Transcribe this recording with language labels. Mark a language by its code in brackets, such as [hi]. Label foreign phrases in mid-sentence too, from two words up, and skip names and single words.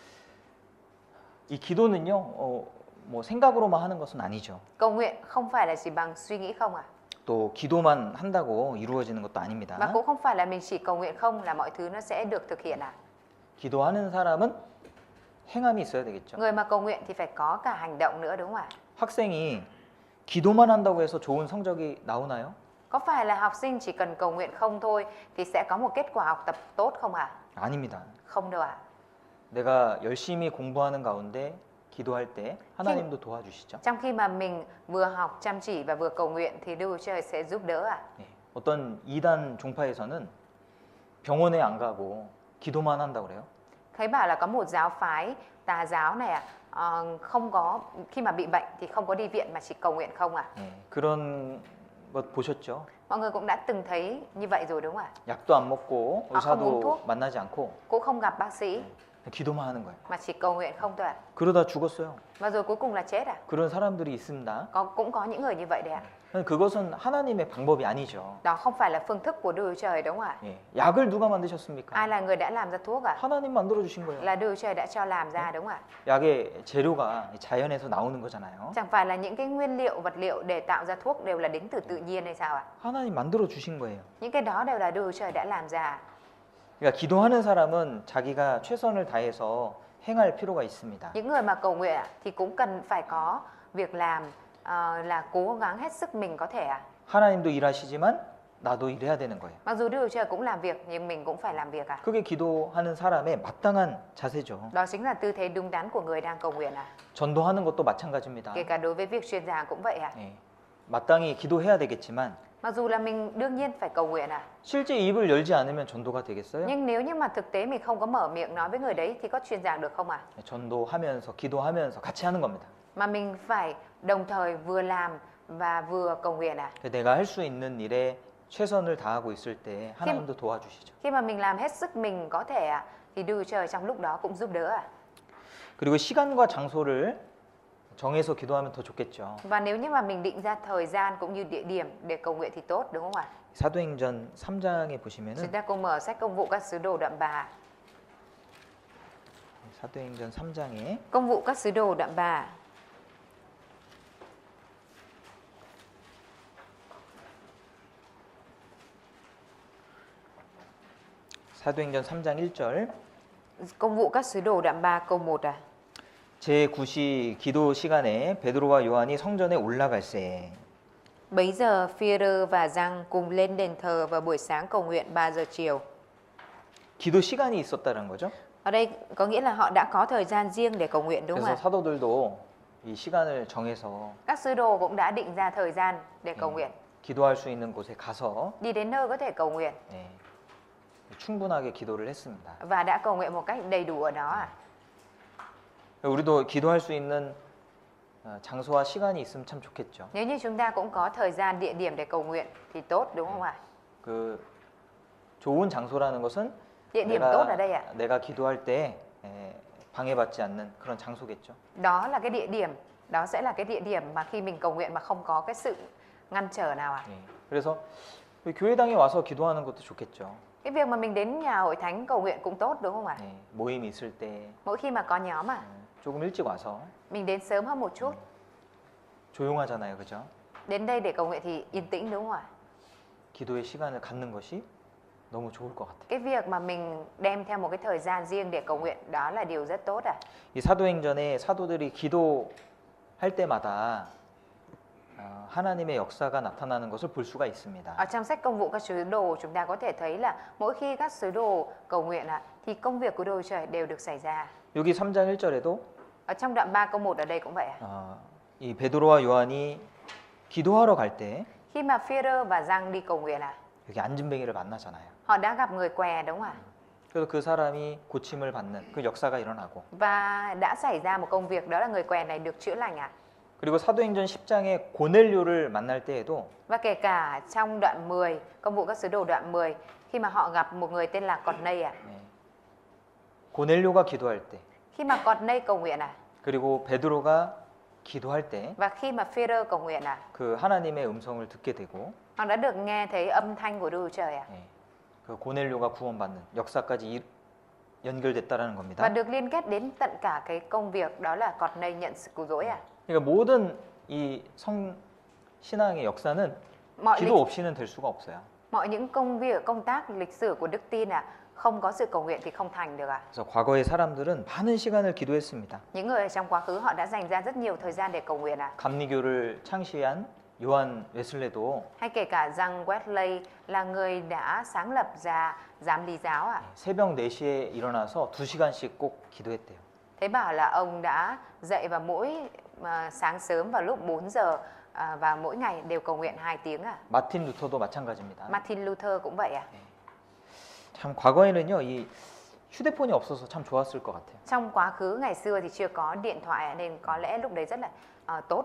[ko] 이 기도는요, 뭐 생각으로만 하는 것은 아니죠. [vi] Cầu nguyện không phải là chỉ bằng suy nghĩ không ạ? [ko] 또 기도만 한다고 이루어지는 것도 아닙니다. [vi] Và cũng không phải là mình chỉ cầu nguyện không là mọi thứ nó sẽ được thực hiện ạ. [ko] 기도하는 사람은 행함이 있어야 되겠죠. [vi] Người mà cầu nguyện thì phải có cả hành động nữa đúng không ạ? [ko] 학생이 기도만 한다고 해서 좋은 성적이 나오나요? [vi] Có phải là học sinh chỉ cần cầu nguyện không thôi thì sẽ có một kết quả học tập tốt không ạ? [ko] 아닙니다. [vi] Không đâu ạ. [ko] 내가 열심히 공부하는 가운데 기도할 때 하나님도 도와주시죠. [vi] Trong khi mà mình vừa học chăm chỉ và vừa cầu nguyện thì Đức Trời sẽ giúp đỡ ạ. [ko] 예, 어떤 이단 종파에서는 병원에 안 가고 기도만 한다고 그래요. [vi] Thấy bảo là có một giáo phái tà giáo này không có khi mà bị bệnh thì không có đi viện mà chỉ cầu nguyện không ạ. [ko] 예, 그런 것 보셨죠? [vi] Mọi người cũng đã từng thấy như vậy rồi đúng không ạ? [ko] 약도 안 먹고 아, [vi] không uống [ko] 의사도 [vi] thuốc. [ko] 만나지 않고 [vi] Cũng không gặp bác sĩ [ko] 기도만 하는 거예요. [vi] mà chỉ cầu nguyện không thôi ạ. [ko] 그러다 죽었어요. [vi] Và rồi cuối cùng là chết ạ. [ko] 그런 사람들이 있습니다. [vi] Cũng có những người như vậy đấy ạ. [ko] 그것은 하나님의 방법이 아니죠. [vi] Đó không phải là phương thức của Đức Trời đúng không ạ? [ko] 예, 약을 누가 만드셨습니까? [vi] Ai là người đã làm ra thuốc ạ? [ko] 하나님 만들어 주신 거예요. [vi] Là Đức Trời đã cho làm ra đúng không ạ? [ko] 약의 재료가 자연에서 나오는 거잖아요. [vi] Chẳng phải là những cái nguyên liệu, vật liệu để tạo ra thuốc đều là đến từ tự nhiên hay sao ạ? [ko] 하나님 만들어 주신 거예요. [vi] Những cái đó đều là Đức Trời đã làm ra. [ko] 그러니까 기도하는 사람은 자기가 최선을 다해서 행할 필요가 있습니다. [vi] Những người mà cầu nguyện thì cũng cần phải có việc làm là cố gắng hết sức mình có thể ạ. [ko] 하나님도 일하시지만 나도 일해야 되는 거예요. [vi] Mặc dù Đức Trời cũng làm việc nhưng mình cũng phải làm việc ạ. [ko] 그게 기도하는 사람의 마땅한 자세죠. [vi] Đó chính là tư thế đúng đắn của người đang cầu nguyện ạ. [ko] 전도하는 것도 마찬가지입니다. [vi] Kể cả đối với việc truyền giảng cũng vậy ạ. [ko] 예, 마땅히 기도해야 되겠지만 [vi] Mặc dù là mình đương nhiên phải cầu nguyện ạ. [ko] 실제 입을 열지 않으면 전도가 되겠어요? [vi] Nhưng nếu như mà thực tế mình không có mở miệng nói với người đấy thì có truyền giảng được không ạ? [ko] 전도하면서 기도하면서 같이 하는 겁니다. [vi] Mà mình phải đồng thời vừa làm và vừa cầu nguyện ạ. [ko] 내가 할 수 있는 일에 최선을 다하고 있을 때 하나님도 도와주시죠. [vi] Khi mà mình làm hết sức mình có thể ạ thì Đức Trời trong lúc đó cũng giúp đỡ ạ. [ko] 그리고 시간과 장소를 정해서 기도하면 더 좋겠죠. [vi] Và nếu như mà mình định ra thời gian cũng như địa điểm để cầu nguyện thì tốt đúng không ạ? [ko] 사도행전 3장에 보시면은 [vi] Chúng ta cùng mở sách Công vụ các sứ đồ đoạn 3. [ko] 사도행전 3장에 [vi] Công vụ các sứ đồ đoạn 3. [ko] 사도행전 3장 1절 [vi] Công vụ các sứ đồ đoạn 3 câu 1 à. [ko] 제9시 기도 시간에 베드로와 요한이 성전에 올라갈새 [vi] Bấy giờ Phi-rơ và Giăng cùng lên đền thờ vào buổi sáng cầu nguyện 3 giờ chiều. [ko] 기도 시간이 있었다는 거죠. [vi] Ở đây có nghĩa là họ đã có thời gian riêng để cầu nguyện đúng không [ko] 그래서 [vi] ạ? [ko] 사도들도 이 시간을 정해서 [vi] Các sứ đồ cũng đã định ra thời gian để cầu nguyện, [ko] 기도할 수 있는 곳에 가서 [vi] đi đến nơi có thể cầu nguyện [ko] 예, 충분하게 기도를 했습니다. [vi] và đã cầu nguyện một cách đầy đủ ở đó ạ. [ko] 우리도 기도할 수 있는 장소와 시간이 있으면 참 좋겠죠. [vi] Nếu như chúng ta cũng có thời gian, địa điểm để cầu nguyện thì tốt đúng không ạ? [ko] 그 좋은 장소라는 것은 [vi] Địa điểm tốt ở đây ạ. [ko] 내가 기도할 때 방해받지 않는 그런 장소겠죠. [vi] Đó là cái địa điểm, đó sẽ là cái địa điểm mà khi mình cầu nguyện mà không có cái sự ngăn trở nào ạ. [ko] 예, 그래서 우리 교회당에 와서 기도하는 것도 좋겠죠. [vi] Cái việc mà mình đến nhà hội thánh cầu nguyện cũng tốt đúng không ạ? [ko] 예, 모임 있을 때 [vi] Mỗi khi mà có nhóm [ko] 조금 일찍 와서 [vi] mình đến sớm hơn một chút. [ko] 조용하잖아요, 그죠? [vi] Đến đây để cầu nguyện thì yên tĩnh đúng không ạ? [ko] 기도의 시간을 갖는 것이 너무 좋을 것 같아요. [vi] Cái việc mà mình đem theo một cái thời gian riêng để cầu nguyện đó là điều rất tốt ạ. [ko] 이 사도행전에 사도들이 기도할 때마다 하나님의 역사가 나타나는 것을 볼 수가 있습니다. [vi] Ở trong sách Công vụ các sứ đồ chúng ta có thể thấy là mỗi khi các sứ đồ cầu nguyện thì công việc của Đức Chúa Trời đều được xảy ra. [ko] 여기 3장 1절에도 [vi] Ở trong đoạn 3 câu 1 ở đây cũng vậy ạ. [ko] 이 베드로와 요한이 기도하러 갈 때 [vi] Khi mà Phi-rơ và Giăng đi cầu nguyện [ko] 여기 앉은뱅이를 만나잖아요. [vi] họ đã gặp người què đúng không ạ? [ko] 그래서 그 사람이 고침을 받는 그 역사가 일어나고 [vi] Và đã xảy ra một công việc đó là người què này được chữa lành ạ. [ko] 그리고 사도행전 10장에 고넬료를 만날 때에도 [vi] Và kể cả trong đoạn 10, Công vụ các sứ đồ đoạn 10 khi mà họ gặp một người tên là Cọt-nây [ko] 고넬료가 기도할 때 [vi] Khi mà Cọt-nây cầu nguyện [ko] 그리고 베드로가 기도할 때 [vi] và khi mà Phi-rơ cầu nguyện [ko] 그 하나님의 음성을 듣게 되고 [vi] họ đã được nghe thấy âm thanh của Đức Chúa Trời [ko] 그 고넬료가 구원받는 역사까지 연결됐다라는 [vi] và [ko] 겁니다. [vi] được liên kết đến tận cả cái công việc đó là Cọt-nây nhận sự cứu rỗi [ko] 그러니까 모든 이 신앙의 역사는 [vi] mọi [ko] 기도 없이는 될 수가 없어요. [vi] mọi những công việc công tác lịch sử của đức tin không có sự cầu nguyện thì không thành được [ko] 그래서 과거의 사람들은 많은 시간을 기도했습니다. [vi] Những người ở trong quá khứ họ đã dành ra rất nhiều thời gian để cầu nguyện [ko] 감리교를 창시한 요한 웨슬레도 [vi] hay kể cả rằng Wesley là người đã sáng lập ra giám lý giáo [ko] 새벽 4시에 일어나서 2시간씩 꼭 기도했대요. [vi] Thế bảo là ông đã dậy vào mỗi sáng sớm vào lúc 4 giờ và mỗi ngày đều cầu nguyện 2 tiếng [ko] 마틴 루터도 마찬가지입니다. [vi] Martin Luther cũng vậy [ko] 참 과거에는요, 이 휴대폰이 없어서 참 좋았을 것 같아요. [vi] Trong quá khứ ngày xưa thì chưa có điện thoại nên có lẽ lúc đấy rất là tốt